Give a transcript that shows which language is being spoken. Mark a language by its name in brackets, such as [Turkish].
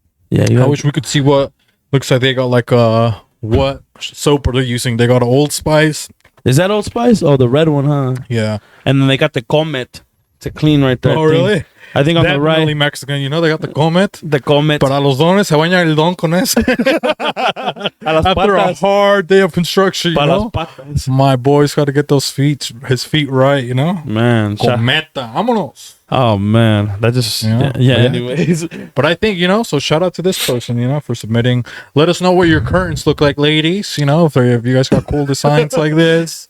[English] Yeah, I wish we could see what... Looks like they got like what soap are they using? They got an Old Spice. Is that Old Spice? Oh, the red one, huh? Yeah. And then they got the Comet to clean right there. Oh, really? I think on Definitely the right. Mexican. You know, they got the Comet. The Comet. [Spanish] Para los dones, se baña el don con eso. [English] After a hard day of construction, you know? My boy's got to get his feet right, you know? Man. [Spanish] Cometa. Vámonos. [English] Oh, man. That just... Yeah, anyways. But I think, so shout out to this person, for submitting. Let us know what your curtains look like, ladies, if you guys got cool designs like this.